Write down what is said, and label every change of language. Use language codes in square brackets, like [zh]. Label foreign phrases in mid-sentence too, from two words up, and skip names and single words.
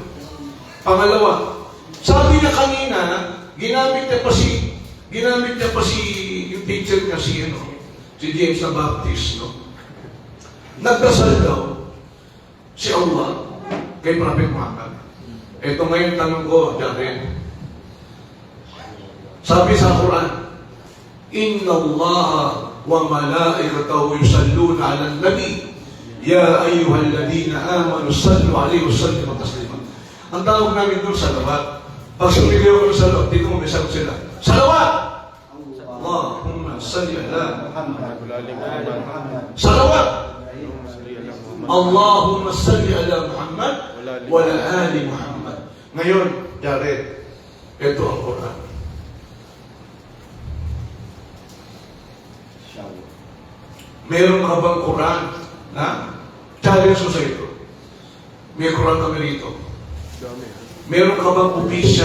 [tl] Pangalawa, sabi niya kanina, ginamit niya pa si yung teacher niya si James na Baptist, no? Nagdasal daw si Allah kay Prophet Muhammad. Ito ngayon tanong ko, Jared. Sabi sa Quran, [ar] إن الله وملائكته يصلون على النبي يا أيها الذين آمنوا صلوا عليه وسلموا تسليما. [tl] Ang tawag namin doon salawat. Pag sumigaw ko ng salawat, dito mo may sagot sila. Salawat! [ar] اللهم صل على محمد. [tl] Salawat! [ar] اللهم صل على محمد وعلى آل محمد. [tl] Ngayon, Jared, ito ang Quran. Meron ka bang Quran? Ha? Challenge ko sa ito. May Quran kami rito. Meron ka bang official?